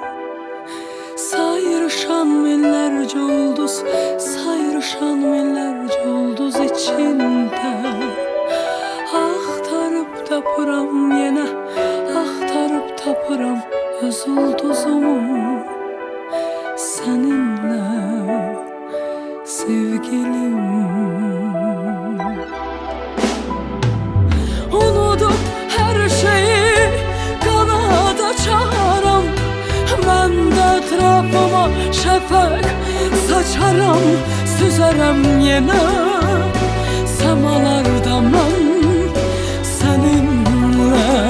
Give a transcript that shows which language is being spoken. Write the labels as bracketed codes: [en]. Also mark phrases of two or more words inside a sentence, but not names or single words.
[az] Sayrışan minlərcə ulduz, sayrışan minlərcə ulduz içində. Axtarıb tapıram yenə, axtarıb tapıram öz ulduzumu. [tr] Seninle sevgilim. Unutup her şeyi kanada açaram. Ben de etrafıma şefek saçaram, süzerem yine semalardan ben seninle.